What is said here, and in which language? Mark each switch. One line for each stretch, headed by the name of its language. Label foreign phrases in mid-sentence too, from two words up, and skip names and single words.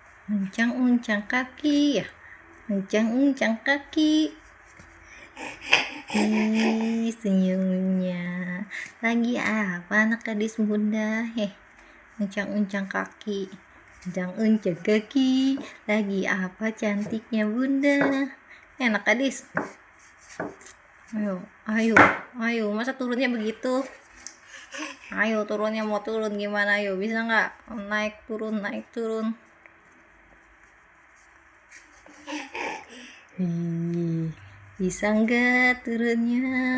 Indonesian: Uncang-uncang kaki ya, uncang-uncang kaki. Ih, senyumnya. Lagi apa anak gadis bunda? Uncang-uncang kaki, uncang-uncang kaki. Lagi apa cantiknya bunda? Anak gadis. Ayo, ayo, ayo. Masa turunnya begitu? Ayo turunnya, mau turun gimana? Ayo, bisa nggak? Naik turun, naik turun. Bisa nggak turunnya?